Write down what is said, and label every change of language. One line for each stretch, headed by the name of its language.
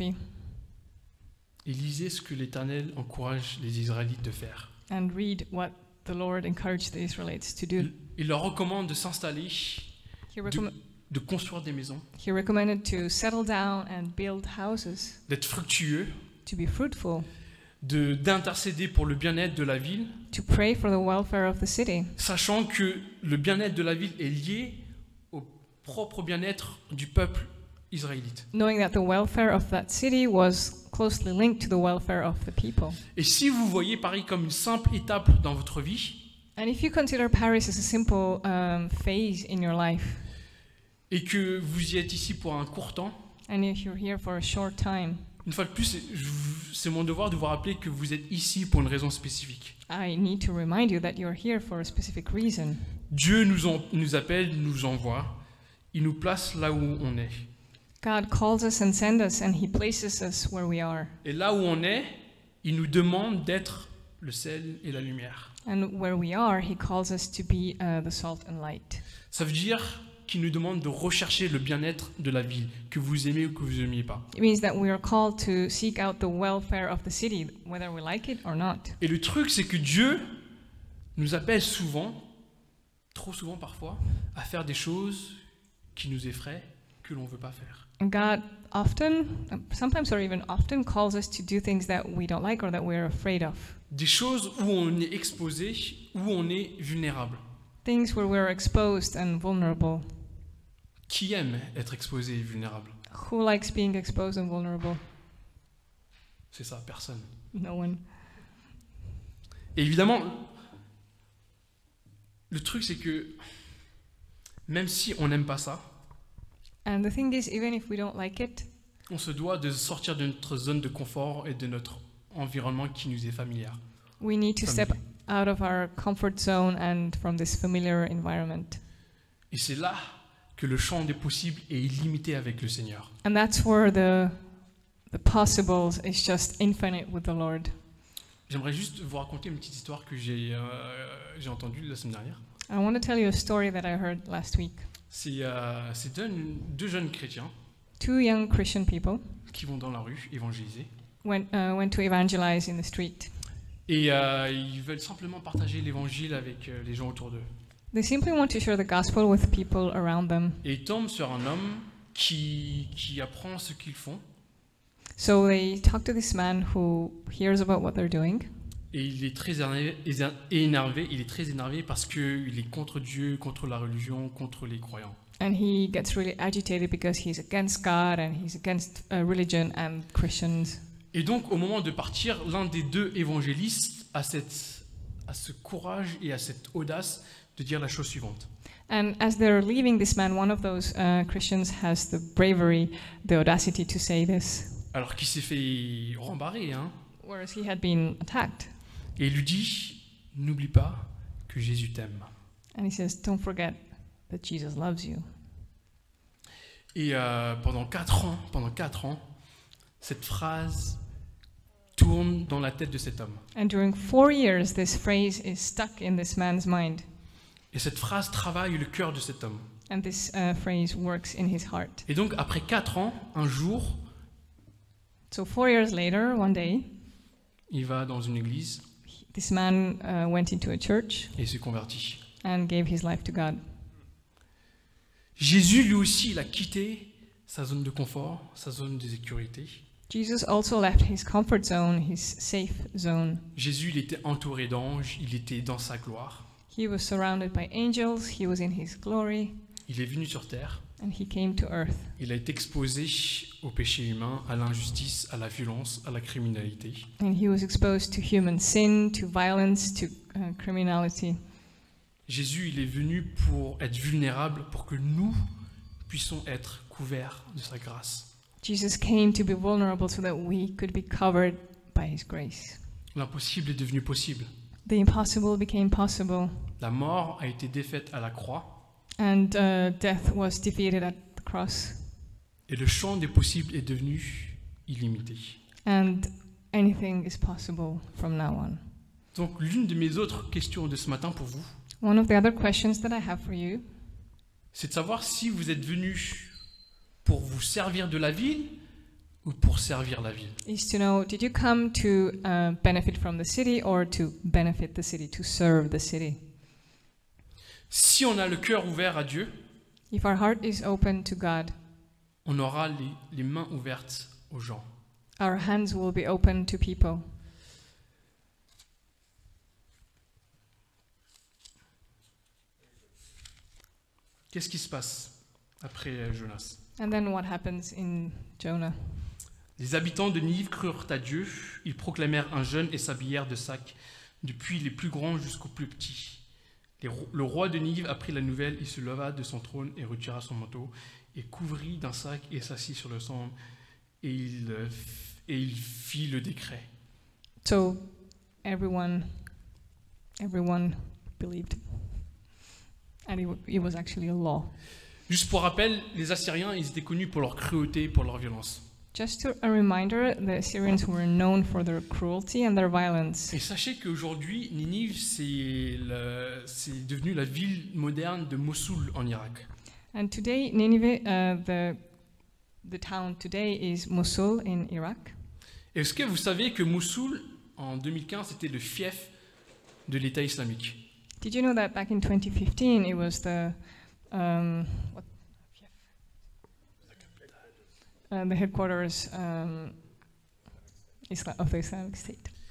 French: Et lisez ce que l'Éternel encourage les Israélites de faire.
English: And read what the Lord encouraged the Israelites to do.
French: Il leur recommande de s'installer, de construire des maisons,
English: He recommended to settle down and build houses,
French: d'être fructueux,
English: to be fruitful,
French: d'intercéder pour le bien-être de la ville,
English: to pray for the welfare of the city,
French: sachant que le bien-être de la ville est lié au propre bien-être du peuple israélite.
English: knowing that the welfare of that city was closely linked to the welfare of the people.
French: Et si vous voyez Paris comme une simple étape dans votre vie,
English: And if you consider Paris as a simple phase in your life,
French: et que vous y êtes ici pour un court temps,
English: and if you're here for a short time,
French: une fois de plus, c'est mon devoir de vous rappeler que vous êtes ici pour une raison spécifique.
English: I need to remind you that you're here for a specific reason.
French: Dieu nous appelle, nous envoie, il nous place là où on est.
English: God calls us and sends us, and He places us where we are.
French: Et là où on est, il nous demande d'être le sel et la lumière.
English: And where we are, He calls us to be the salt and light.
French: Ça veut dire qu'il nous demande de rechercher le bien-être de la ville, que vous aimez ou que vous n'aimiez pas.
English: It means that we are called to seek out the welfare of the city, whether we like it or not.
French: Et le truc, c'est que Dieu nous appelle souvent, trop souvent parfois, à faire des choses qui nous effraient, que l'on ne veut pas faire.
English: And God often, sometimes or even often, calls us to do things that we don't like or that we're afraid of.
French: Des choses où on est exposé, où on est vulnérable.
English: Things where we're exposed and vulnerable.
French: Qui aime être exposé et vulnérable?
English: Who likes being exposed and vulnerable?
French: C'est ça, personne.
English: No one.
French: Et évidemment, le truc c'est que même si on n'aime pas ça,
English: And the thing is, even if we don't like it,
French: on se doit de sortir de notre zone de confort et de notre environnement qui nous est familier.
English: we need to step out of our comfort zone and from this familiar environment.
French: Et c'est là que le champ des possibles est illimité avec le Seigneur.
English: And that's where the possibles is just infinite with the Lord.
French: J'aimerais juste vous raconter une petite histoire que j'ai entendue la semaine dernière.
English: I want to tell you a story that I heard last week.
French: C'est deux jeunes chrétiens
English: Two young Christian people
French: qui vont dans la rue évangéliser.
English: went to evangelize in the street.
French: Et ils veulent simplement partager l'évangile avec les gens autour d'eux.
English: They simply want to share the gospel with people around them.
French: Et ils tombent sur un homme qui apprend ce qu'ils font.
English: So they talk to this man who hears about what they're doing.
French: Et il est très énervé parce qu'il est contre Dieu, contre la religion, contre les croyants.
English: And he gets really agitated because he's against God and he's against religion and Christians.
French: Et donc, au moment de partir, l'un des deux évangélistes a ce courage et a cette audace de dire la chose suivante.
English: And as they're leaving this man, one of those Christians has the bravery, the audacity to say this,
French: Alors qu'il s'est fait rembarrer, hein.
English: whereas he had been attacked.
French: Et il lui dit, n'oublie pas que Jésus t'aime.
English: And he says, don't forget that Jesus loves you.
French: Et pendant 4 ans, cette phrase tourne dans la tête de cet homme.
English: And during 4 years, this phrase is stuck in this man's mind.
French: Et cette phrase travaille le cœur de cet homme.
English: And this phrase works in his heart.
French: Et donc, après 4 ans, un jour,
English: So 4 years later, one day,
French: il va dans une église
English: this man went into a church
French: et se convertit.
English: and gave his life to God.
French: Jésus, lui aussi, il a quitté sa zone de confort, sa zone de sécurité.
English: Jesus also left his comfort zone, his safe zone.
French: Jésus, il était entouré d'anges, il était dans sa gloire.
English: He was surrounded by angels, he was in his glory,
French: Il est venu sur terre.
English: and he came to earth.
French: Il a été exposé au péché humain, à l'injustice, à la violence, à la criminalité.
English: And he was exposed to human sin, to violence, to criminality.
French: Jésus, il est venu pour être vulnérable, pour que nous puissions être couverts de sa grâce.
English: Jesus came to be vulnerable so that we could be covered by his grace.
French: L'impossible est devenu possible.
English: The impossible became possible,
French: La mort a été défaite à la croix
English: and death was defeated at the cross,
French: et le champ des possibles est devenu illimité.
English: and anything is possible from now on.
French: Donc l'une de mes autres questions de ce matin pour vous,
English: One of the other questions that I have for you
French: c'est de savoir si vous êtes venus pour vous servir de la ville ou pour servir la ville.
English: is to know, did you come to benefit from the city or to benefit the city, to serve the city?
French: Si on a le cœur ouvert à Dieu,
English: If our heart is open to God,
French: on aura les mains ouvertes aux gens.
English: our hands will be open to people.
French: Qu'est-ce qui se passe après Jonas?
English: And then what happens in Jonah?
French: Les habitants de Ninive crurent à Dieu, ils proclamèrent un jeûne et s'habillèrent de sacs, depuis les plus grands jusqu'aux plus petits. Le roi de Ninive apprit la nouvelle, il se leva de son trône et retira son manteau, et couvrit d'un sac et s'assit sur le sang, et il fit le décret.
English: So everyone believed. And it was actually a law.
French: Juste pour rappel, les Assyriens, ils étaient connus pour leur cruauté, pour leur violence.
English: Just a reminder, the Assyrians were known for their cruelty and their violence.
French: Et sachez qu'aujourd'hui, Ninive, c'est devenu la ville moderne de Mossoul en Irak.
English: And today, Nineveh, the town today is Mosul in Iraq.
French: Est-ce que vous savez que Mossoul, en 2015, c'était le fief de l'État islamique?
English: Did you know that back in 2015 it was the headquarters of the Islamic State?